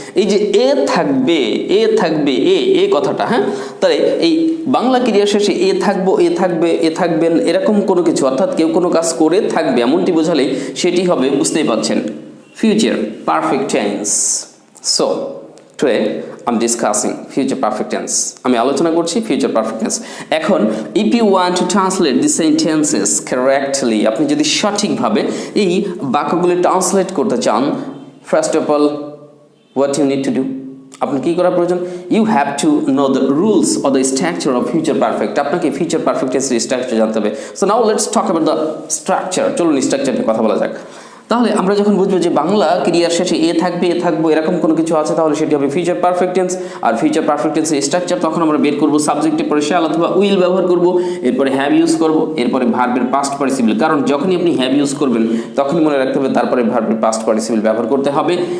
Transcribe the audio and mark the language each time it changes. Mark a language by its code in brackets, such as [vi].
[bn] এই যে এ থাকবে এ কথাটা, হ্যাঁ, তাহলে এই বাংলা ক্রিয়ার শেষে এ থাকবো, এ থাকবেন এরকম কোনো কিছু অর্থাৎ কেউ কোনো কাজ করে থাকবে এমনটি বোঝালেই সেটি হবে, বুঝতেই পারছেন, future perfect tense. [en] So today I'm discussing future perfect tense. [bn] আমি আলোচনা করছি future perfect tense। [en] এখন if you want to translate the sentences correctly, [bn] আপনি যদি সঠিকভাবে এই বাক্যগুলি ট্রান্সলেট করতে চান, [en] first of all what you need to do, [bn] আপনার কি করা প্রয়োজন, [en] you have to know the rules or the structure of future perfect। [bn] আপনাকে future perfect tense এর স্ট্রাকচার জানতে হবে। [en] So now let's talk about the structure। [bn] চলুন structure নিয়ে কথা বলা যাক। তাহলে আমরা যখন বুঝবো যে বাংলা ক্রিয়ার শেষে এ থাকবে, এ থাকবো এরকম কোনো কিছু আছে, তাহলে সেটি হবে ফিউচার পারফেক্ট টেন্স। আর ফিউচার পারফেক্ট টেন্সের স্ট্রাকচার তখন আমরা বের করব, সাবজেক্টের পরে শ্যাল অথবা উইল ব্যবহার করব, এরপরে হ্যাভ ইউজ করব, এরপরে ভার্বের পাস্ট পার্টিসিপল। কারণ যখনই আপনি হ্যাভ ইউজ করবেন তখনই মনে রাখতে হবে তারপরে ভার্বের পাস্ট পার্টিসিপল ব্যবহার করতে হবে।